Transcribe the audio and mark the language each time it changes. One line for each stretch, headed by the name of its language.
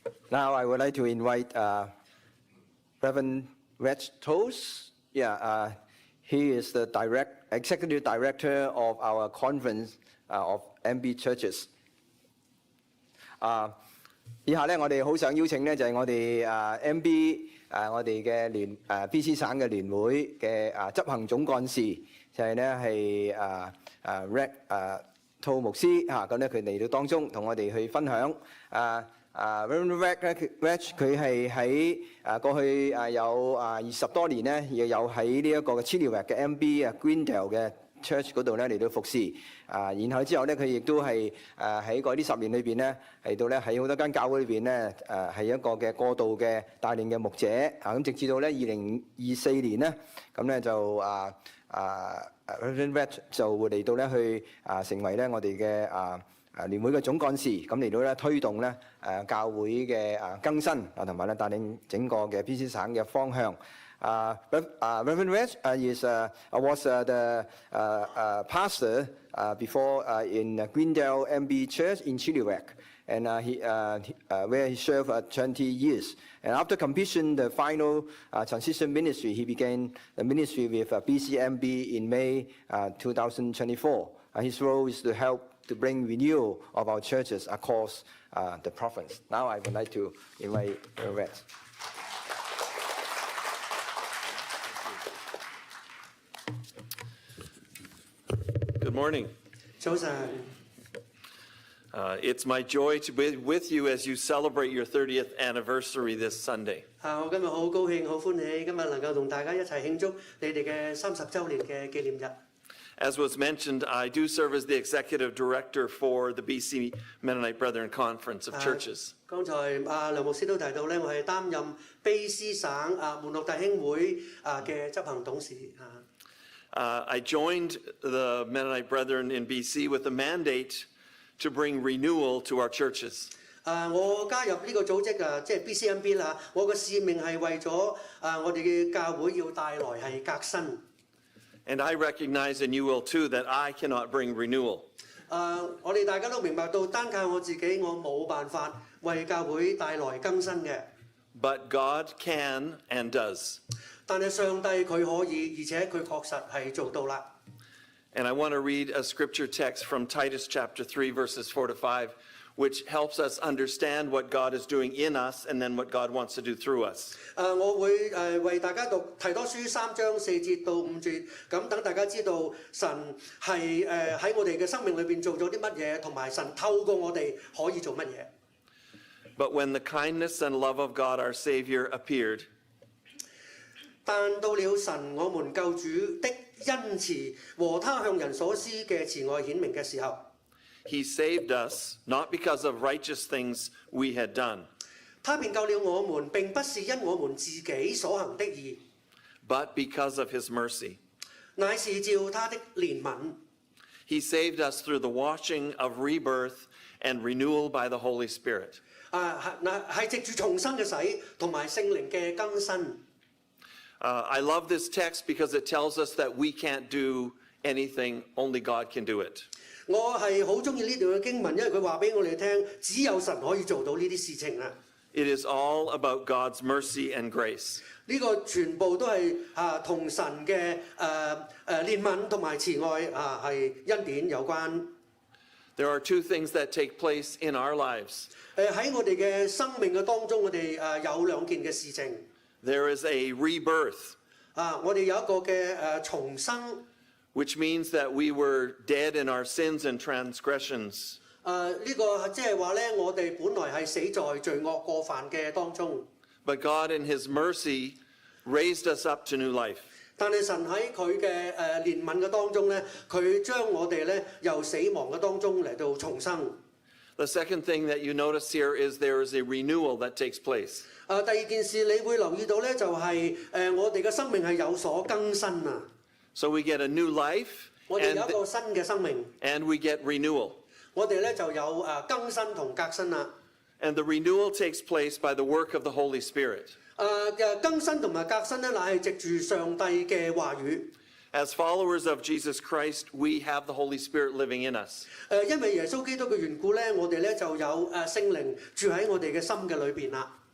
English: Now I would like to invite Reverend Reg Toast. Yeah, he is the executive director of our conference of MB Churches.
Cantonese: 以下咧，我哋好想邀請咧，就係我哋MB 我哋嘅BC 省嘅聯會嘅執行總幹事，就係咧係Reg 兔牧師嚇，咁咧佢嚟到當中同我哋去分享Reverend Reg 佢係喺過去有20多年咧，亦有喺呢一個嘅 Chilliwack 嘅 MB Greendale 嘅 Church 嗰度咧嚟到服侍，然後之後咧佢亦都係喺嗰啲10年裏邊咧嚟到咧喺好多間教會裏邊咧係一個嘅過渡嘅帶領嘅牧者，咁直至到咧2024年咧，咁咧就Reverend Reg 就會嚟到咧去成為咧我哋嘅聯會嘅總幹事，咁嚟到咧推動咧教會嘅更新同埋咧帶領整個嘅 BC 省嘅方向。
English: Reverend Reg was the pastor before in Greendale MB Church in Chilliwack, and where he served 20 years. And after completion the final transition ministry, he began the ministry with BCMB in May 2024. His role is to help to bring renewal of our churches across the province. Now I would like to invite Reg. Good morning.
Cantonese: 早晨，
English: It's my joy to be with you as you celebrate your 30th anniversary this Sunday.
Cantonese: 我今日好高興、好歡喜，今日能夠同大家一齊慶祝你哋嘅30週年嘅紀念日。
English: As was mentioned, I do serve as the executive director for the BC Mennonite Brethren Conference of Churches.
Cantonese: 剛才梁牧師都提到咧，我係擔任卑詩省門諾弟兄會嘅執行董事。
English: I joined the Mennonite Brethren in BC with a mandate to bring renewal to our churches.
Cantonese: 我加入呢個組織即係 BCMB 啦。我嘅使命係為咗我哋嘅教會要帶來係革新。
English: And I recognize, and you will too, that I cannot bring renewal.
Cantonese: 我哋大家都明白到，單靠我自己，我冇辦法為教會帶來更新嘅。
English: But God can and does.
Cantonese: 但係上帝佢可以，而且佢確實係做到啦。
English: And I want to read a scripture text from Titus chapter 3, verses 4 to 5, which helps us understand what God is doing in us and then what God wants to do through us.
Cantonese: 我會為大家讀提多書3章4節到5節，咁等大家知道神係喺我哋嘅生命裏邊做咗啲乜嘢，同埋神透過我哋可以做乜嘢。
English: But when the kindness and love of God our Savior appeared,
Cantonese: 但到了神我們救主的恩慈和他向人所施嘅慈愛顯明嘅時候，
English: He saved us not because of righteous things we had done,
Cantonese: 他便救了我們，並不是因我們自己所行的義，
English: but because of His mercy.
Cantonese: 乃是照他的憐憫。
English: He saved us through the washing of rebirth and renewal by the Holy Spirit.
Cantonese: 係藉住重生嘅洗同埋聖靈嘅更新。
English: I love this text because it tells us that we can't do anything, only God can do it.
Cantonese: 我係好中意呢段嘅經文，因為佢話俾我哋聽，只有神可以做到呢啲事情啊！
English: It is all about God's mercy and grace.
Cantonese: 呢個全部都係同神嘅憐憫同埋慈愛係恩典有關。
English: There are two things that take place in our lives.
Cantonese: 喺我哋嘅生命嘅當中，我哋有兩件嘅事情。
English: There is a rebirth,
Cantonese: 我哋有一個嘅重生。
English: which means that we were dead in our sins and transgressions.
Cantonese: 呢個即係話咧，我哋本來係死在罪惡過犯嘅當中。
English: But God in His mercy raised us up to new life.
Cantonese: 但係神喺佢嘅憐憫嘅當中咧，佢將我哋咧由死亡嘅當中嚟到重生。
English: The second thing that you notice here is there is a renewal that takes place.
Cantonese: 第二件事你會留意到咧，就係我哋嘅生命係有所更新啊！
English: So we get a new life
Cantonese: 我哋有一個新嘅生命，
English: and we get renewal.
Cantonese: 我哋咧就有更新同革新啦。
English: And the renewal takes place by the work of the Holy Spirit.
Cantonese: 更新同埋革新咧，乃係藉住上帝嘅話語。
English: As followers of Jesus Christ, we have the Holy Spirit living in us.
Cantonese: 因為耶穌基督嘅緣故咧，我哋咧就有聖靈住喺我哋嘅心嘅裏邊啦。